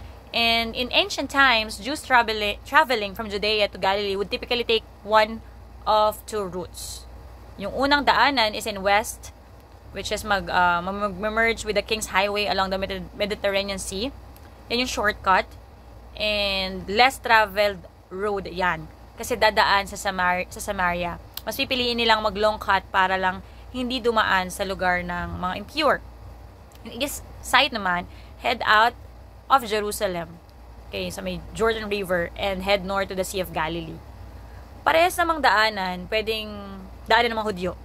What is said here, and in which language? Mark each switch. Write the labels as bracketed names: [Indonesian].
[English] And in ancient times, Jews traveling from Judea to Galilee would typically take one of 2 routes. [Filipino] Yung unang daanan [English] is in west, which is mag-merge with the King's Highway along the Mediterranean Sea. [Filipino] Yan yung shortcut. [English] And less traveled road yan. [Filipino] Kasi dadaan sa Samaria. Mas pipiliin nilang mag-long cut para lang hindi dumaan sa lugar ng mga impure. [English] Yung east side naman, head out of Jerusalem. Okay, sa may Jordan River and head north to the Sea of Galilee. [Filipino] Parehas namang daanan, pwedeng daanan ng mga Hudyo.